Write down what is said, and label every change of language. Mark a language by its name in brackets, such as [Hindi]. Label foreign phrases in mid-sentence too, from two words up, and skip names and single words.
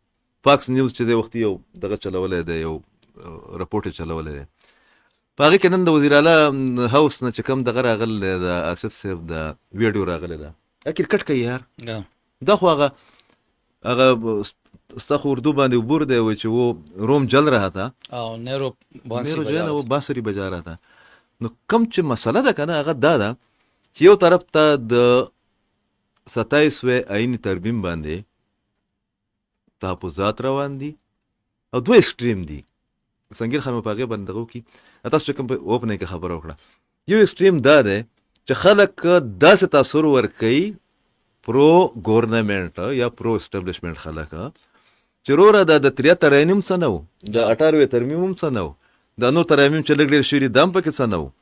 [Pashto] فاکس نیوز چې دی وختي یو دغه چلولی دی، یو رپورټ یې چلولی دی. په هغې کې نن د وزیر اعلی هاوس نه چې کوم دغه راغلی دی د آصف صاحب د ویډیو راغلی ده، کرکټ کوي یار. دا خو هغه ستا خو اردو باندې عبور دی وایي چې [Urdu] وہ روم جل رہا تھا [Pashto] او نیرو [Urdu] جو ہے نا وہ بانسری بجا رہا تھا. [Pashto] نو کم چې مسله ده که نه هغه دا ده چې یو طرف ته د 27 آئیني ترمیم باندې تحفظات روان دي او دوه ایکسټریم دي. سنگین خان په هغې باندې دغه وکړي. تاسو چې کوم په اوپنۍ کې خبره وکړه، یو ایکسټریم دا دی چې خلک داسې تاثر ورکوي [English] pro government [Pashto] یا [English] pro establishment [Pashto] خلک چې روره دا د 73 ترمیم څه نه و، د 98 ترمیم هم څه نه و، د نور ترمیم چې لږ ډېر شوي دي دا هم پکې څه نه و.